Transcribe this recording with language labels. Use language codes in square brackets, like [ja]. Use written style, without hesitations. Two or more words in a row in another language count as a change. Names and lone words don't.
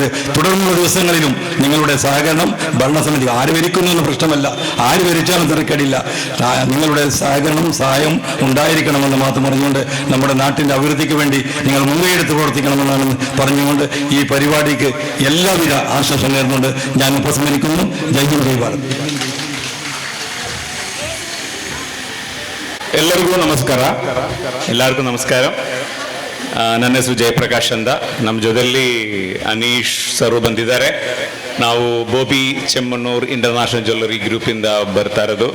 [ml] തുടർന്നുള്ള ദിവസങ്ങളിലും നിങ്ങളുടെ സഹകരണം ഭരണസമിതി ആര് ഭരിക്കുന്നു എന്ന പ്രശ്നമല്ല, ആര് ഭരിച്ചാലും തിരക്കേടില്ല, നിങ്ങളുടെ സഹകരണം സഹായം ഉണ്ടായിരിക്കണമെന്ന് മാത്രം പറഞ്ഞുകൊണ്ട് നമ്മുടെ നാട്ടിൻ്റെ അഭിവൃദ്ധിക്ക് വേണ്ടി നിങ്ങൾ മുൻകൈയെടുത്ത് പ്രവർത്തിക്കണമെന്നാണ് പറഞ്ഞുകൊണ്ട് ഈ പരിപാടിക്ക് എല്ലാവിധ ആശംസ നേർന്നുകൊണ്ട് ഞാൻ ഉപസംഹരിക്കുന്നു. ജയ് ഹിന്ദ്, ജയ് ഭാരത്. [kn] ಎಲ್ಲರಿಗೂ ನಮಸ್ಕಾರ. ನನ್ನ ಹೆಸರು ಜಯಪ್ರಕಾಶ್ ಅಂತ. ನಮ್ಮ ಜೊತೆಯಲ್ಲಿ ಅನೀಶ್ ಸರ್ ಬಂದಿದ್ದಾರೆ. ನಾವು ಬೋಬಿ ಚೆಮ್ಮಣ್ಣೂರು ಇಂಟರ್ನ್ಯಾಷನಲ್ ಜ್ಯುವೆಲ್ಲರಿ ಗ್ರೂಪಿಂದ ಬರ್ತಾ ಇರೋದು.